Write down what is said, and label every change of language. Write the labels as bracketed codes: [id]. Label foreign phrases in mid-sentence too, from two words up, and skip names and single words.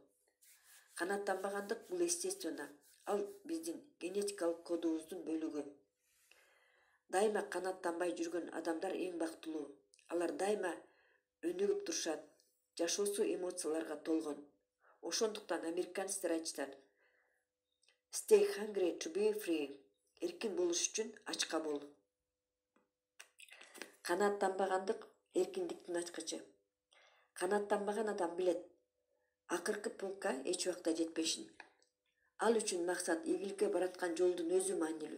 [ky] Канаттанбагандык бул естественно. Ал биздин генетикалык кодубуздун бөлүгү. Дайыма канаттанбай жүргөн адамдар эң бактылуу. Алар дайыма өнүгүп турушат. Жашоосу эмоцияларга толгон. Ошондуктан американецтер айтышат: [en] Stay hungry to be free. [ky] Эркин болуш үчүн ачка бол. Канаттанбагандык эркиндиктин ачкычы. Канаттанбаган адам билет, акыркы пунктка эч убакта жетпешин. Ал үчүн максат ийгиликке бараткан жолдун өзү маанилүү.